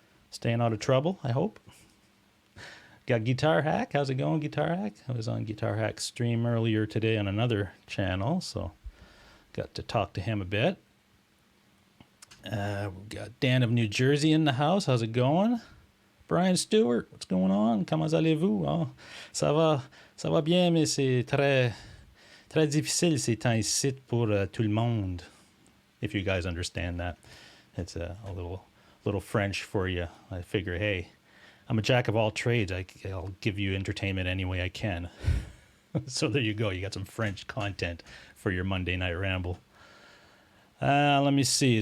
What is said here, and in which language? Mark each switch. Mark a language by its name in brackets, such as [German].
[English] Staying out of trouble, I hope. Got Guitar Hack. How's it going, Guitar Hack? I was on Guitar Hack's stream earlier today on another channel, so got to talk to him a bit. We've got Dan of New Jersey in the house. How's it going? Brian Stewart, what's going on? [French] Comment allez-vous? Oh, ça va bien, mais c'est très difficile ces temps-ci pour tout le monde. [English] If you guys understand that, it's a little French for you. I figure, hey, I'm a jack of all trades. I'll give you entertainment any way I can. So there you go. You got some French content for your Monday Night Ramble. Let me see.